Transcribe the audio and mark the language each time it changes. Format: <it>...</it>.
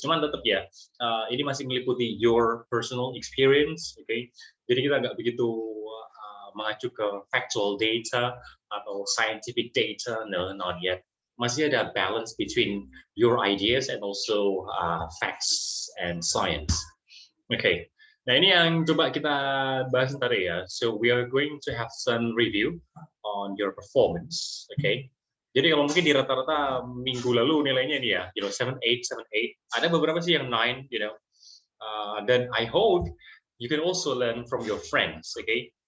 <id>Cuman tetap ya, ini masih meliputi</id> <en>your personal experience.</en> <id>Okay. Jadi kita nggak begitu mengacu ke factual data atau scientific data,</id> <en>no, not yet.</en> <id>Masih ada</id> <en>balance between your ideas and also facts and science.</en> <id>Okay, nah ini yang coba kita bahas ntar ya.</id> <en>So we are going to have some review on your performance.</en> <id>Okay, jadi kalau mungkin di rata-rata minggu lalu nilainya ini ya, 7, 8, 7, 8. Ada beberapa sih yang 9, dan</id> <en>I hope you can also learn from your friends.</en> <id>Okay.</id>